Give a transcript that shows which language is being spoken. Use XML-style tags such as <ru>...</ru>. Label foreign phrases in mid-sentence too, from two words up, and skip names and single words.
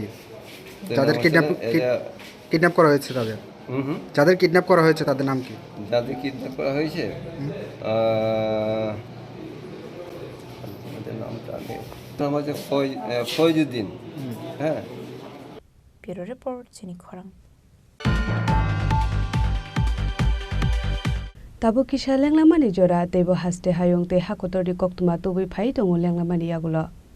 <bn>যাদের কিডন্যাপ করা হয়েছে তাদের যাদের কিডন্যাপ করা হয়েছে তাদের নাম কি? যাদের কিডন্যাপ করা হয়েছে নাম হচ্ছে ফয়জুদ্দিন। হ্যাঁ। ব্যুরো রিপোর্ট চিনি খরাং।</bn> <trp>Tabo kisha lenglamani jora tebo haste hayong te hakotori koktuma tubi phai tongo lenglamani yagulo.</trp>